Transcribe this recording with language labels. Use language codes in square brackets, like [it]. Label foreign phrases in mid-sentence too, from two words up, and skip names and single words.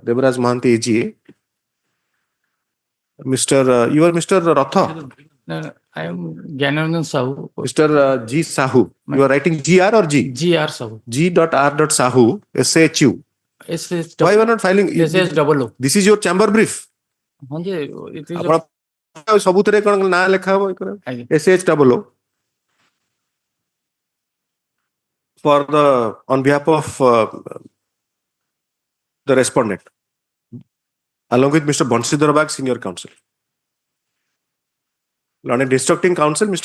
[en] Devaraj Mahanti, AGA. You are Mr. Ratha. No, I am Gyananandan Sahoo. Mr. G. Sahoo. You are writing GR or G? GR Sahoo. G.R.Sahoo, SHU. SH. Why you are not filing? SH. This is your chamber brief. It is [or] ସବୁଥିରେ କଣ ନାଁ ଲେଖା ହବ [en] SHO for on behalf of the respondent along with Mr. Bansidhar Bag, senior counsel. On a instructing counsel, Mr.